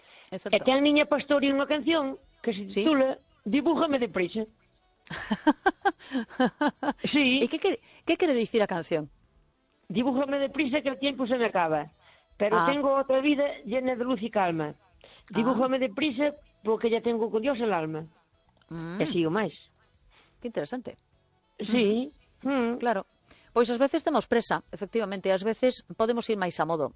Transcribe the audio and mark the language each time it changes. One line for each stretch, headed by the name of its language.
Galician: E ten Niña Pastori unha canción que se titula Dibújame deprisa. Sí. E que quere dicir a canción?
Spanish: Dibújame deprisa que el tiempo se me acaba, pero tengo otra vida llena de luz y calma. Dibújame deprisa porque ya tengo con Dios el alma. Y sigo más. Qué interesante. Sí. Claro.
Galician: Pois ás veces temos presa, efectivamente, ás veces podemos ir máis a modo.